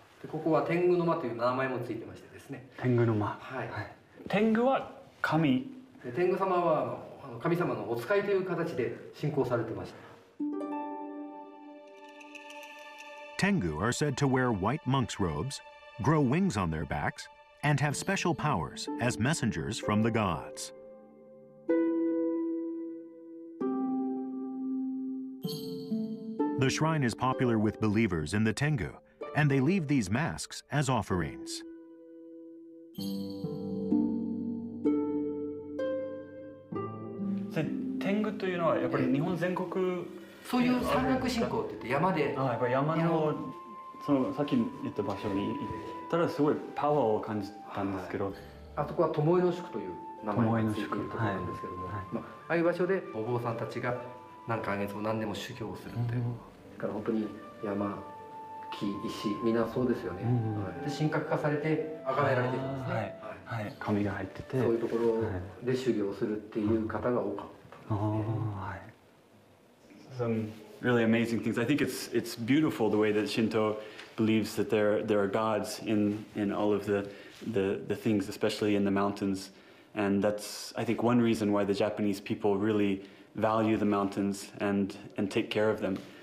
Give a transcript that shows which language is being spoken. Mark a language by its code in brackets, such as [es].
[ja] ここは天狗の間という名前もついてましてですね。天狗の間。はい。天狗は神。天狗様は神様のお使いという形で信仰されてました。 [en] Tengu are said to wear white monks' robes, grow wings on their backs, and have special powers as messengers from the gods. The shrine is popular with believers in the Tengu, and they leave these masks as offerings. [ja] 天狗というのはやっぱり日本全国そういう山岳信仰って言って山でやっぱり山のそのさっき言った場所に行ったらすごいパワーを感じたんですけど、あそこは巴の宿という名前がついているところなんですけども、ああいう場所でお坊さんたちが何ヶ月も何年も修行をするっていう、だから本当に山木石みんなそうですよね、で神格化されて崇められてるんですね、はい、紙が入ってて、そういうところで修行するっていう方が多かった。はい。 [en] Some really amazing things. I think it's beautiful the way that Shinto believes that there are gods in all of the things, especially in the mountains, and that's, I think, one reason why the Japanese people really value the mountains and take care of them.